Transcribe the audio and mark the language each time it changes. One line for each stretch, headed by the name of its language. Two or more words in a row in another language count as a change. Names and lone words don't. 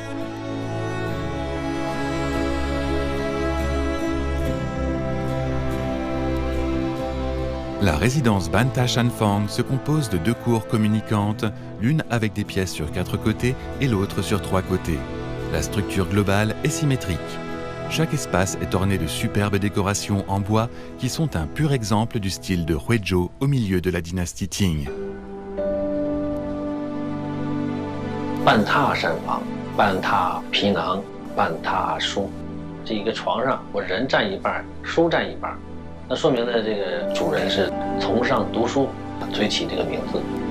French: La résidence Banta Shanfang se compose de 2 cours communicantes, l'une avec des pièces sur 4 côtés et l'autre sur 3 côtés. La structure globale est symétrique. Chaque espace est orné de superbes décorations en bois qui sont un pur exemple du style de Huizhou au milieu de la dynastie Qing.
Chinese: 半榻山房、半榻皮囊、半榻书，这一个床上我人占一半，书占一半，那说明了这个主人是崇尚读书，所以起这个名字。